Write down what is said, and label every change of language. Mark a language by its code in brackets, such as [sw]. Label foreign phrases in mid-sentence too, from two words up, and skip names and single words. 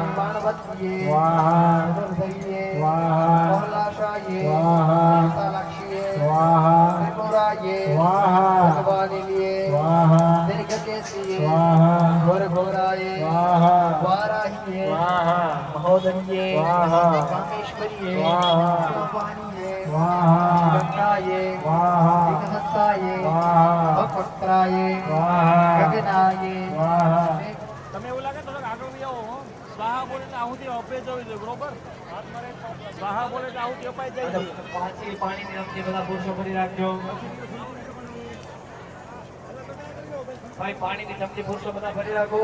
[sa] बाणवतीये दुर्धये मोहलाशाये विशालाक्षीये त्रिपुराये भगवानिये दीर्घकेशिये घोरघोराये वाराहिये महोदये कामेश्वरिये सोपानिये गंगाये दिग्हस्ताये भक्त्राये गगनाये [gu] તમે એવું લાગે થોડોક આગળ બી આવો સ્વાહા બોલે તો આહુતિ અપાઈ જવી જોઈએ બરોબર સ્વાહા બોલે તો આહુતિ અપાઈ જાય છે. પાછી પાણીની રમતી બધા પુરુષો ભરી રાખજો. ભાઈ પાણીની ચમચી પુરુષો બધા ભરી રાખો.